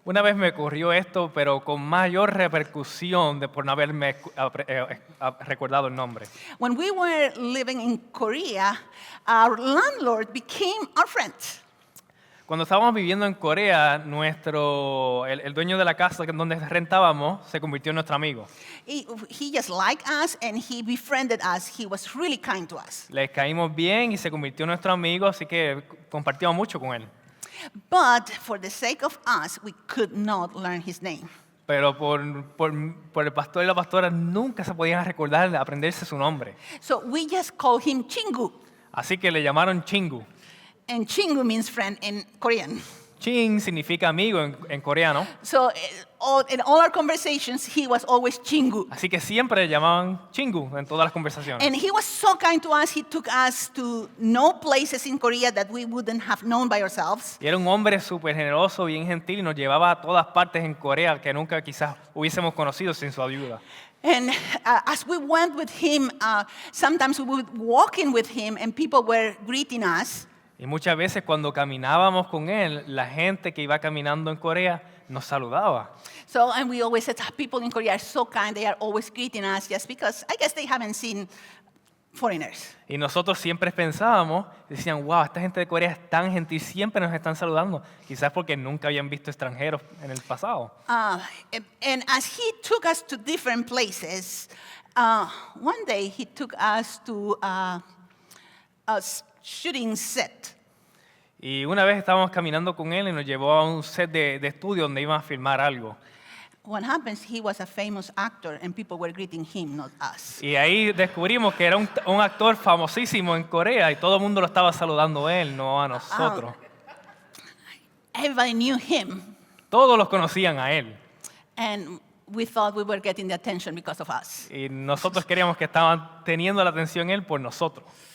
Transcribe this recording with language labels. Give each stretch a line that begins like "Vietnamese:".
Spanish: Una vez me ocurrió esto, pero con mayor repercusión de por no haberme recordado el nombre.
English: When we were living in Korea, our landlord became our friend.
Spanish: Cuando estábamos viviendo en Corea, el dueño de la casa donde rentábamos se convirtió en nuestro amigo.
English: He just liked us and he befriended us. He was really kind to us.
Spanish: Le caímos bien y se convirtió en nuestro amigo, así que compartíamos mucho con él.
English: But for the sake of us, we could not learn his name.
Spanish: Pero por el pastor y la pastora nunca se podían recordar, aprenderse su nombre.
English: So we just called him Chingu.
Spanish: Así que le llamaron Chingu.
English: And Chingu means friend in Korean.
Spanish: Ching significa amigo en coreano.
English: So in all our conversations, he was always Chingu.
Spanish: Así que siempre le llamaban Chingu en todas las conversaciones.
English: And he was so kind to us. He took us to know places in Korea that we wouldn't have known by ourselves.
Spanish: Y era un hombre súper generoso, bien gentil y nos llevaba a todas partes en Corea que nunca quizás hubiésemos conocido sin su ayuda.
English: And as we went with him, sometimes we would walk in with him and people were greeting us.
Spanish: Y muchas veces cuando caminábamos con él, la gente que iba caminando en Corea nos saludaba.
English: So, and we always said, people in Korea are so kind. They are always greeting us just because I guess they haven't seen foreigners.
Spanish: Y nosotros siempre pensábamos, decían, wow, esta gente de Corea es tan gentil, siempre nos están saludando. Quizás porque nunca habían visto extranjeros en el pasado.
English: And as he took us to different places, one day he took us to a shooting set.
Spanish: Y una vez estábamos caminando con él y nos llevó a un set de estudio donde iban a filmar algo.
English: What happens, he was a famous actor and people were greeting him, not us.
Spanish: Y ahí descubrimos que era un actor famosísimo en Corea y todo el mundo lo estaba saludando a él, no a nosotros.
English: Everybody knew him
Spanish: Todos los conocían a él.
English: and we thought we were getting the attention because of us.
Spanish: Y nosotros queríamos que estaban teniendo la atención él por nosotros.